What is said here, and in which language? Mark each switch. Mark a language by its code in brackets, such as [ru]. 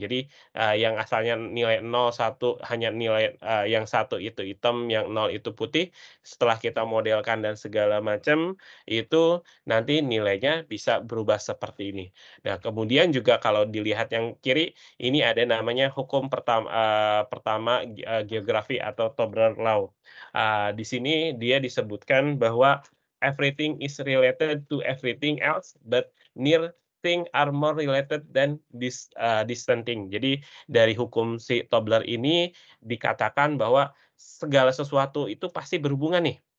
[id] Jadi, yang asalnya nilai 0, 1 hanya nilai, yang satu itu hitam, yang 0 itu putih, setelah kita modelkan dan segala macam, itu nanti nilainya bisa berubah seperti ini. Nah, kemudian juga kalau dilihat yang kiri, ini ada namanya hukum pertama geografi atau Tobler Law. Di sini dia disebutkan bahwa [en] everything is related to everything else, but near thing are more related than distant thing. [id] Jadi dari hukum si Tobler ini dikatakan bahwa segala sesuatu itu pasti berhubungan nih.